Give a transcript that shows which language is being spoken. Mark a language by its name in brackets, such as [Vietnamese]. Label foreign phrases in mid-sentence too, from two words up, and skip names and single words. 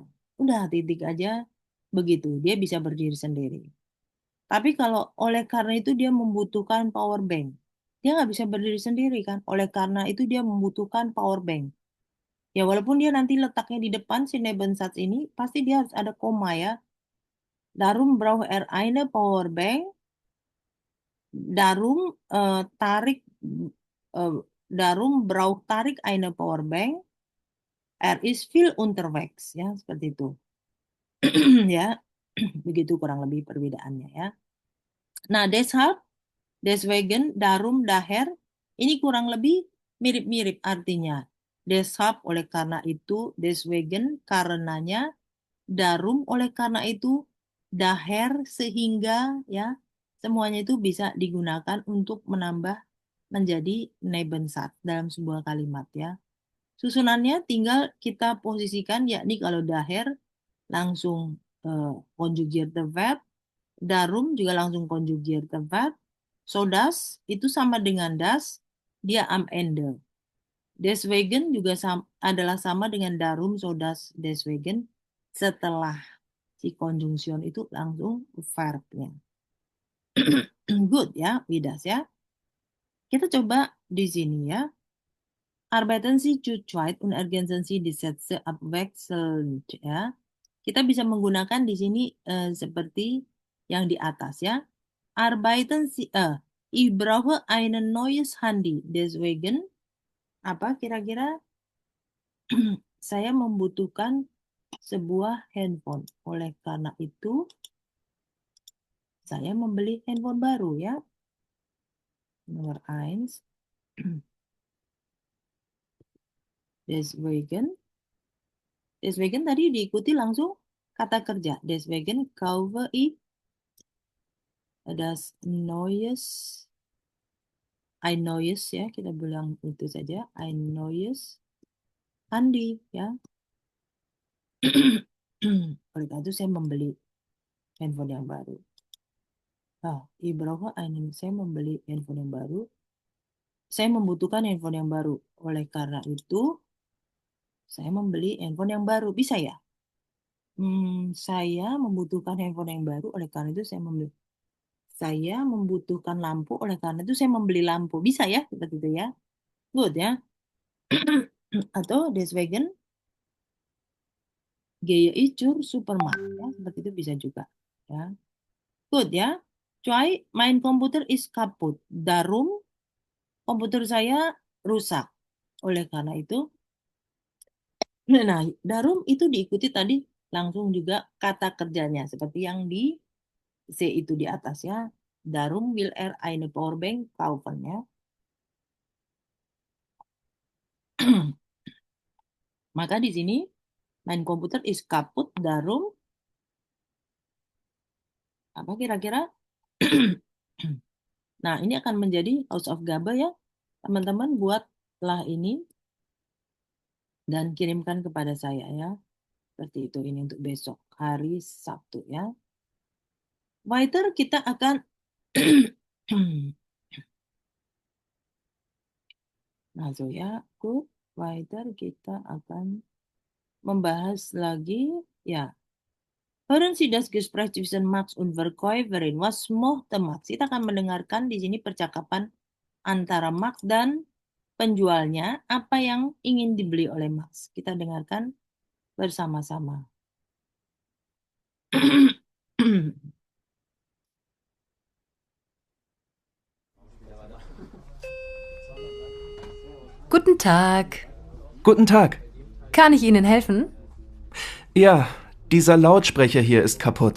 [Indonesian] Udah titik aja begitu, dia bisa berdiri sendiri. Tapi kalau oleh karena itu dia membutuhkan power bank. Dia nggak bisa berdiri sendiri kan. Oleh karena itu dia membutuhkan power bank. Ya walaupun dia nanti letaknya di depan si Nebensatz ini, pasti dia harus ada koma ya. [German] Darum braucht eine power bank. Darum braucht tarik eine power bank. Is viel unterwegs ya, seperti itu. [Indonesian] Ya, begitu kurang lebih perbedaannya ya. Nah, [German] deswegen, darum, daher, [Indonesian] ini kurang lebih mirip-mirip artinya. Deshalb oleh karena itu, deswegen karenanya, darum oleh karena itu, daher sehingga ya, semuanya itu bisa digunakan untuk menambah menjadi Nebensatz dalam sebuah kalimat ya. Susunannya tinggal kita posisikan, yakni kalau daher langsung [German] conjugierte verb, [Indonesian] darum juga langsung [German] conjugierte verb, [Indonesian] so dass itu sama dengan das, dia [German] am Ende. [Indonesian] Deswegen juga adalah sama dengan darum, so dass, deswegen, setelah si konjungsion itu langsung verbnya. Good ya, Widas ya. Kita coba di sini ya. [German] Arbeiten Sie zu zweit und ergänzen Sie die Sätze abwechselnd ya. [Indonesian] Kita bisa menggunakan di sini seperti yang di atas ya. [German] Arbeiten Sie, ich brauche ein neues Handy. Deswegen, [Indonesian] apa kira-kira? Saya membutuhkan sebuah handphone. Oleh karena itu, saya membeli handphone baru ya. Nomor 1. Deswegen tadi diikuti langsung kata kerja. [German] Deswegen kaufe ich das ein neues ya, [Indonesian] kita bilang itu saja, [German] ein neues Handy ya. [Indonesian] Oleh karena itu saya membeli handphone yang baru. [German] Ich brauche [Indonesian] saya membeli handphone yang baru. Saya membutuhkan handphone yang baru. Oleh karena itu, saya membeli handphone yang baru. Bisa ya? Saya membutuhkan handphone yang baru. Oleh karena itu, saya membeli. Saya membutuhkan lampu. Oleh karena itu, saya membeli lampu. Bisa ya? Seperti itu ya. Good ya. [German] Atau deswegen gehe ich zur Supermarkt. [Indonesian] Ya. Seperti itu bisa juga. Ya. Good ya. [German] Zwei, mein Computer ist kaputt. Darum, [Indonesian] komputer saya rusak. Oleh karena itu, nah, darum itu diikuti tadi langsung juga kata kerjanya. Seperti yang di C itu di atas ya. [German] Darum will eine Powerbank kaufen ya. [Indonesian] Maka di sini, [German] mein Computer ist kaputt. Darum, [Indonesian] apa kira-kira? Nah, ini akan menjadi Hausaufgabe ya. Teman-teman buatlah ini dan kirimkan kepada saya ya. Seperti itu, ini untuk besok hari Sabtu ya. Weiter kita akan nah so ya, good. Weiter kita akan membahas lagi ya. [German] Hören Sie das Gespräch zwischen Max und Verkäuferin. Was möchte Max? [Indonesian] Kita akan mendengarkan di sini percakapan antara Max dan penjualnya, apa yang ingin dibeli oleh Max. Kita dengarkan bersama-sama. [German] Guten Tag. Guten Tag. Kann ich Ihnen helfen? Ja, dieser Lautsprecher hier ist kaputt.